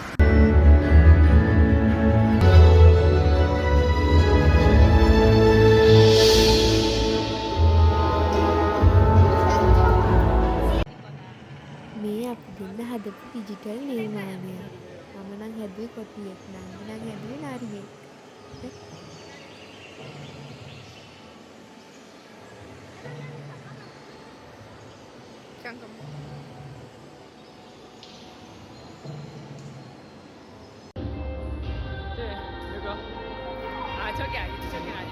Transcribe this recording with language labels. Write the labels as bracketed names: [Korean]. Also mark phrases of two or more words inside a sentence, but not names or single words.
[Sinhala] මේ අපි දෙන්න හදපු ඩිජිටල් නිර්මාණය. මම නම් හැදුවේ කොටියෙක්, නංගි නම් හැදුවේ නාරියෙක්. [Korean] 잠깐만. 네, 누가? 아, 저기 아니지, 저기 아니고.